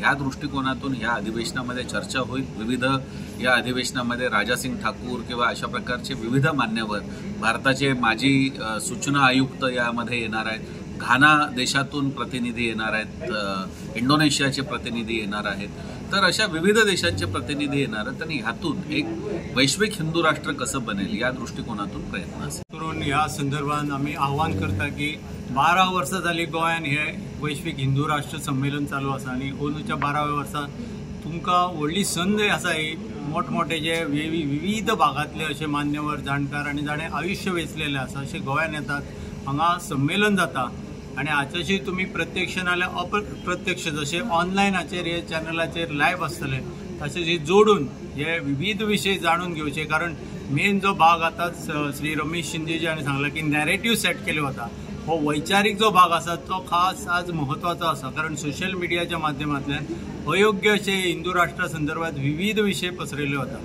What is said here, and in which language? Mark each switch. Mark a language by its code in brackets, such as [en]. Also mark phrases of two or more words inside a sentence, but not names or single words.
[mr] ह्या दृष्टिकोनातून या अधिवेशनामध्ये चर्चा होईल। विविध या अधिवेशनामध्ये राजासिंग ठाकूर किंवा अशा प्रकारचे विविध मान्यवर, भारताचे माजी सूचना आयुक्त यामध्ये येणार आहेत, घाना देशातून प्रतिनिधी येणार आहेत, इंडोनेशियाचे प्रतिनिधी येणार आहेत। तर अशा विविध देशांचे प्रतिनिधी येणार आहेत आणि ह्यातून एक वैश्विक हिंदू राष्ट्र कसं बनेल या दृष्टिकोनातून प्रयत्न असेल। [kok] ह्या संदर्भात आम्ही आव्हान करता की 12 वर्सां जाली गोंयान हे वैश्विक हिंदू राष्ट्र संमेलन चालू आसा आणि अंदूच्या 12व्या वर्सात तुमकां व्हडली संद आसा ही मोठमोठे जे विविध भागातले असे मान्यवर, जाणकार आणि जाणे आयुष्य वेचलेले आसा असे गोंयान येतात, हांगा संमेलन जाता आणि हाच्याशी तुम्ही प्रत्यक्ष नाल्यार अप्रत्यक्ष जसे ऑनलायनाचेर हे चॅनलाचेर लायव्ह आसतले तशें जोडून हे विविध विशय जाणून घेवचे। कारण मेन जो भाग आता श्री रमेश शिंदेजी हांणी सांगला की [en] narrative set [kok] केले वता, हो वैचारीक जो भाग आसा तो खास आज महत्वाचो आसा, कारण सोशल मिडियाच्या माध्यमांतल्यान अयोग्य असे हिंदू राष्ट्रा संदर्भात विविध विशय पसरयले वता।